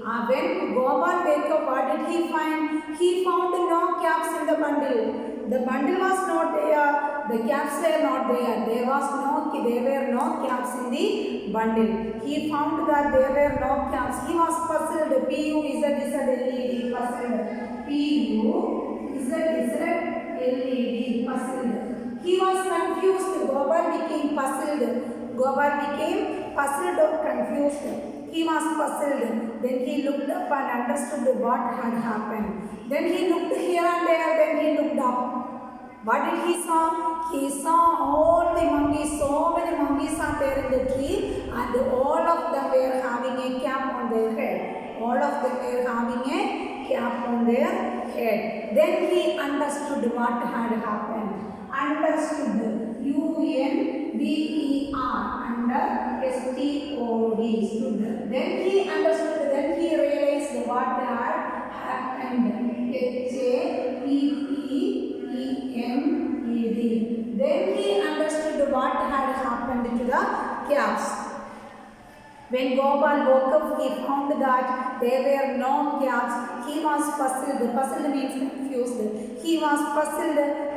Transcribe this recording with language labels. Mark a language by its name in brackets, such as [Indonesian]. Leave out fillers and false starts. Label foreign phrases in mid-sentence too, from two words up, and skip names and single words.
[English] When Gopal woke up, what did he find? He found no caps in the bundle. The bundle was not there, the caps were not there. There were no caps in the bundle. He found that there were no caps. He was puzzled. P-U-Z-Z-L-E-D, puzzled. P-U-Z-Z-L-E-D, puzzled. He was confused. Gopal became puzzled. Gopal became puzzled or confused. He was puzzled. Then he looked up and understood what had happened. Then he looked here and there. Then he looked up. What did he saw? He saw all the monkeys. So many monkeys are there in the tree, and all of them were having a cap on their head. All of them were having a cap on their head. Then he understood what had happened. Understood. U-N-D-E-R. Under S-T-O-D. Stood. Then he understood. Then he realized what had happened. H-A-P-P-E-N-E-D. Then he understood what had happened to the caps. When Gopal woke up, he found that there were no caps. He was puzzled. Puzzled means confused. He was puzzled.